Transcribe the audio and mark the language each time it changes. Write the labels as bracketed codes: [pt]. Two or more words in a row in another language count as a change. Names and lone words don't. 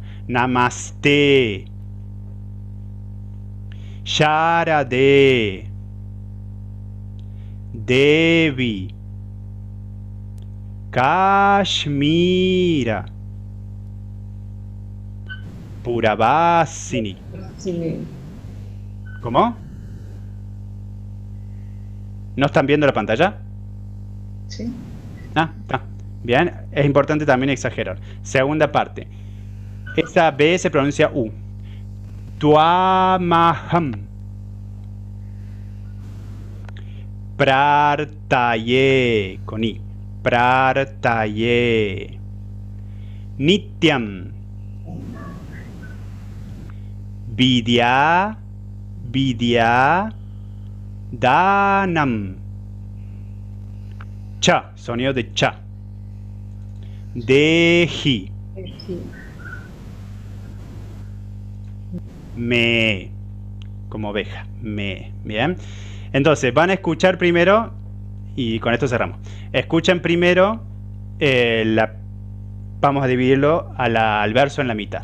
[sa] Namaste, Sharade, Devi, Kashmira, Puravasini. [es] Sí. ¿Cómo? ¿No están viendo la pantalla? Sí. Ah, está. Bien, es importante también exagerar. Segunda parte. Esa B se pronuncia U. [sa] Tuamaham. Prartaye. [es] Con I. [sa] Prartaye. Nityam. Vidya. Vidya. Danam. Cha, [es] sonido de cha. Dehi. Sí. Me, como oveja. Me, bien. Entonces van a escuchar primero, y con esto cerramos. Escuchan primero, vamos a dividirlo al verso en la mitad.